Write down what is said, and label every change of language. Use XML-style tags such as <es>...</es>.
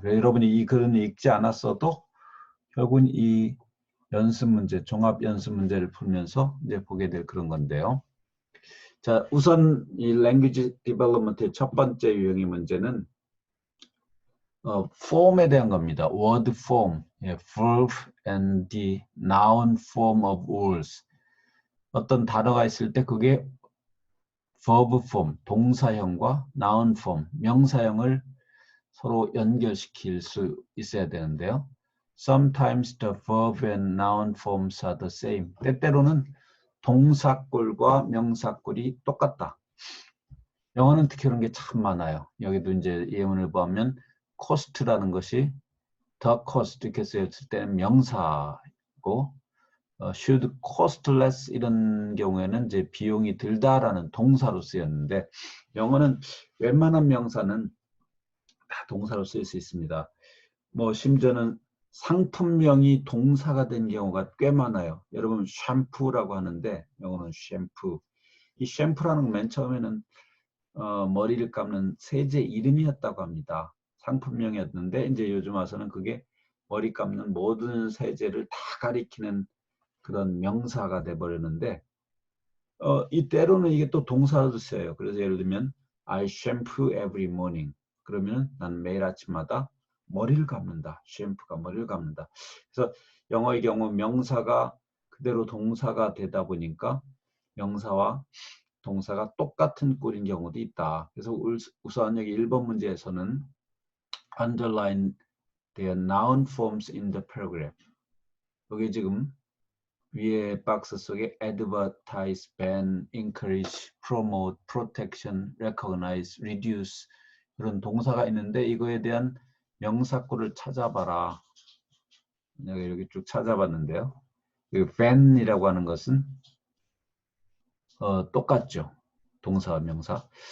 <ko>그래서 여러분이 이 글은 읽지 않았어도 결국은 이 연습 문제, 종합 연습 문제를 풀면서 이제 보게 될 그런 건데요. 자, 우선 이 language development의 첫 번째 유형의 문제는 form에 대한 겁니다.</ko> <en>word form, verb and the noun form of words.</en> <ko>어떤 단어가 있을 때 그게 verb form, 동사형과 noun form, 명사형을 서로 연결시킬 수 있어야 되는데요.</ko> <en>Sometimes the verb and noun forms are the same.</en> <ko>때때로는 동사꼴과 명사꼴이 똑같다. 영어는 특히 그런 게 참 많아요. 여기도 이제 예문을 보면 cost라는 것이 the cost 이렇게 쓰였을 때는 명사고 should cost less 이런 경우에는 이제 비용이 들다라는 동사로 쓰였는데 영어는 웬만한 명사는 다 동사로 쓰일 수 있습니다. 뭐 심지어는 상품명이 동사가 된 경우가 꽤 많아요. 여러분 샴푸라고 하는데 영어는 샴푸. 이 샴푸라는 건 맨 처음에는 머리를 감는 세제 이름이었다고 합니다. 상품명이었는데 이제 요즘 와서는 그게 머리 감는 모든 세제를 다 가리키는 그런 명사가 돼버렸는데 이 때로는 이게 또 동사로도 써요. 그래서 예를 들면</ko> <en>I shampoo every morning.</en> <ko>그러면 난 매일 아침마다 머리를 감는다. 샴푸가 머리를 감는다. 그래서 영어의 경우 명사가 그대로 동사가 되다 보니까 명사와 동사가 똑같은 꼴인 경우도 있다. 그래서 우선 여기 1번 문제에서는</ko> <en>underline their noun forms in the paragraph.</en> <ko>여기 지금 위에 박스 속에 advertise, ban, encourage, promote, protection, recognize, reduce 이런 동사가 있는데 이거에 대한 명사구를 찾아봐라. 여기 이렇게 쭉 찾아봤는데요. 이 ban이라고 하는 것은 똑같죠. 동사와 명사.</ko>